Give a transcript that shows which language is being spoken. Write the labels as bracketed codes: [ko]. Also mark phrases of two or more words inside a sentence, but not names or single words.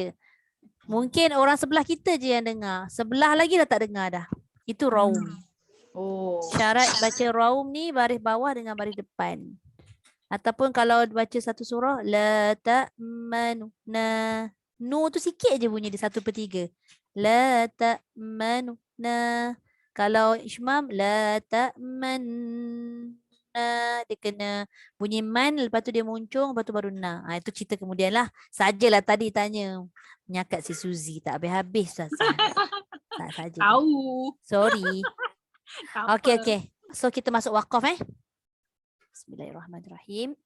[ms] Mungkin orang sebelah kita je yang dengar. Sebelah lagi dah tak dengar dah. Itu raum. Syarat baca raum ni baris bawah dengan baris depan. Ataupun kalau baca satu surah [ar] لا تأمنا [ms] nu tu sikit je bunyi di 1/3. [ar] لا تأمنا. [ms] Kalau ismam [ar] لا تأمن نا, [ms] dia kena bunyi man lepas tu dia muncung lepas tu baru na. Itu cerita kemudian lah. Sajalah tadi tanya menyakat si Suzy tak habis-habis tak saja. Tahu. Sorry. Tak Okey apa. okey. So kita masuk waqaf Bismillahirrahmanirrahim.